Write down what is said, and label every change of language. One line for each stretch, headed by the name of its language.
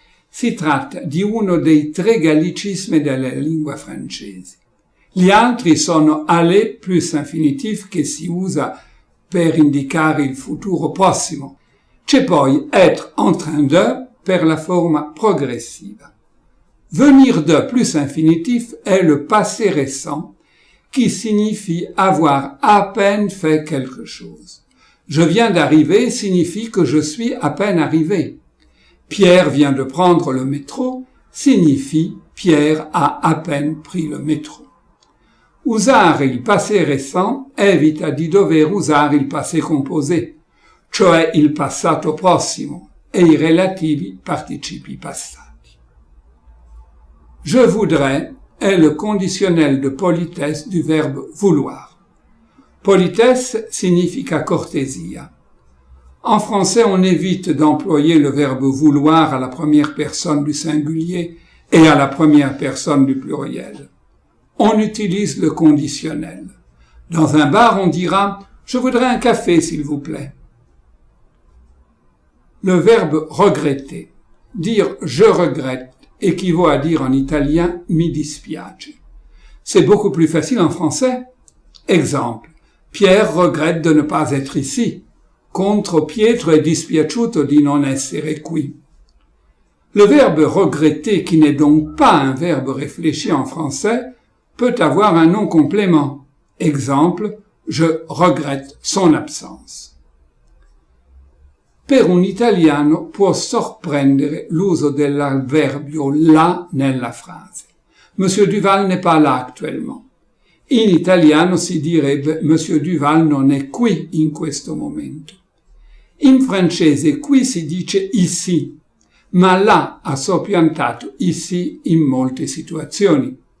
Italian: Si tratta di uno dei 3 gallicismi della lingua francese. Gli altri sono aller plus infinitif che si usa per indicare il futuro prossimo. C'è poi être en train de per la forma progressiva.
French: Venir de plus infinitif est le passé récent qui signifie avoir à peine fait quelque chose. Je viens d'arriver signifie que je suis à peine arrivé. Pierre vient de prendre le métro signifie Pierre a à peine pris le métro.
Italian: Usare il passé récent evita di dover usare il passé composé, cioè il passato prossimo e i relativi participi passati.
French: Je voudrais est le conditionnel de politesse du verbe vouloir.
Italian: Politesse significa cortesia.
French: En français, on évite d'employer le verbe vouloir à la première personne du singulier et à la première personne du pluriel. On utilise le conditionnel. Dans un bar, on dira « Je voudrais un café, s'il vous plaît ». Le verbe regretter, dire « je regrette » équivaut à dire en italien «
Italian: mi dispiace ».
French: C'est beaucoup plus facile en français. Exemple, Pierre regrette de ne pas être ici.
Italian: Contro Pietro è dispiaciuto di non essere qui.
French: Le verbe regretter, qui n'est donc pas un verbe réfléchi en français, peut avoir un nom complément. Exemple, je regrette son absence.
Italian: Per un italiano può sorprendere l'uso dell'avverbio là nella frase.
French: Monsieur Duval n'est pas là actuellement.
Italian: In italiano si direbbe Monsieur Duval non è qui in questo momento. In francese qui si dice ici, ma là ha soppiantato ici in molte situazioni.